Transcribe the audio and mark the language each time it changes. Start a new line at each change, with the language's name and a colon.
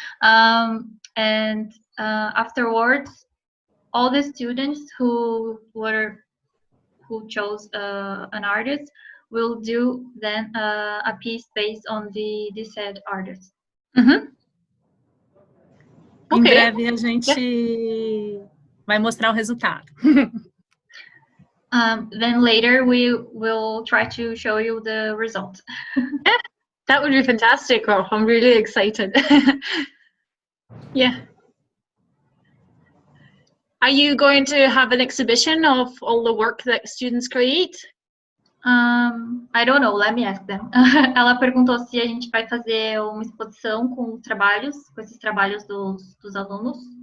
English: And afterwards, all the students who chose an artist will do then a piece based on the said artist. Mm-hmm.
Portuguese: Okay. Em breve a gente vai mostrar o resultado.
English: Then later we will try to show you the result. That would be fantastic. Oh, I'm really excited. Yeah. Are you going to have an exhibition of all the work that students create? I don't know, let me ask them.
Portuguese: Ela perguntou se a gente vai fazer uma exposição com esses trabalhos dos alunos.